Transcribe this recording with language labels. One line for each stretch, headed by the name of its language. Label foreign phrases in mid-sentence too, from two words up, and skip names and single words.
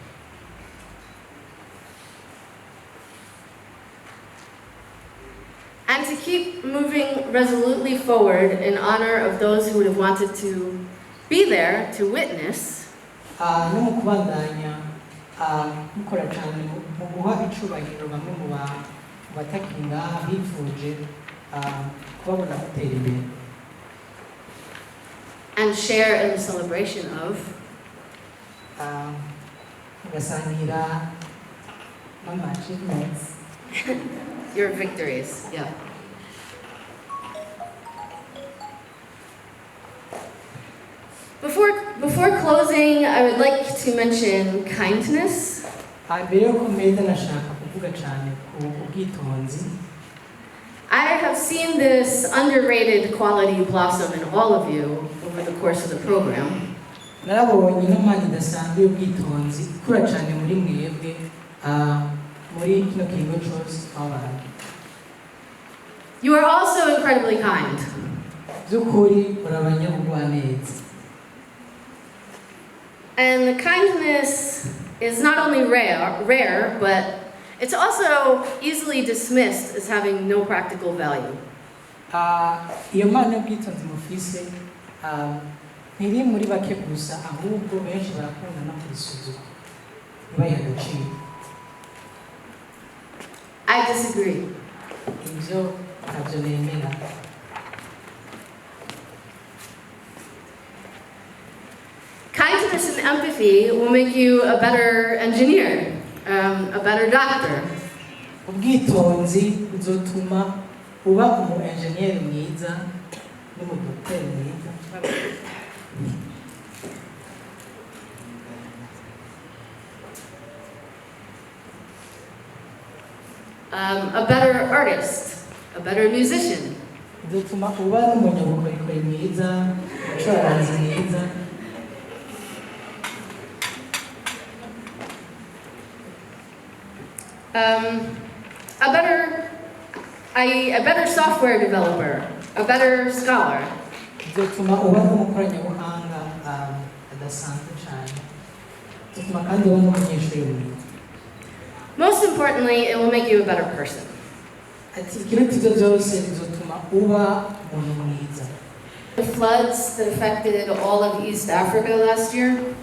English: And to keep moving resolutely forward in honor of those who would have wanted to be there to witness.
Rundi: No mu kubandanya mukora cyane mu guha icubahiro bamwe mu batakiri ngaha bifuje kubabona gutera imbere.
English: and share in the celebration of
Rundi: mugasangira achievements.
English: your victories. Yeah. Before closing, I would like to mention kindness.
Rundi: mbere yo kumeza nashaka kuvuga cyane ku ubwitonzi.
English: I have seen this underrated quality blossom in all of you over the course of the program.
Rundi: narabonye n'amani idasanzwe y'ubwitonzi ikura cyane muri mwebwe muri kino kigo cyose twabanye.
English: You are also incredibly kind.
Rundi: by'ukuri muri abanyabugwaneza.
English: And the kindness is not only rare, but it's also easily dismissed as having no practical value.
Rundi: iyo mpano y'ubwitonzi mufise ntiri muri bake gusa ahubwo benshi barakunda no kuyisuzuma ntibayihe agaciro.
English: I disagree.
Rundi: ibyo ntabyo nemera.
English: Kindness and empathy will make you a better engineer, a better doctor.
Rundi: ubwitonzi buzotuma uba umu engineer mwiza n'umudokiteri mwiza.
English: A better artist, a better musician.
Rundi: bizotuma uba n'umunyabukorikori mwiza, umucuraranzi mwiza.
English: A better software developer, a better scholar.
Rundi: bizotuma uba n'umukoranabuhanga adasanzwe cyane. bizotuma kandi uba n'umunyeshuri mwiza.
English: Most importantly, it will make you a better person.
Rundi: ati ikiruta ibyo byose bizotuma uba umuntu mwiza.
English: The floods that affected all of East Africa last year,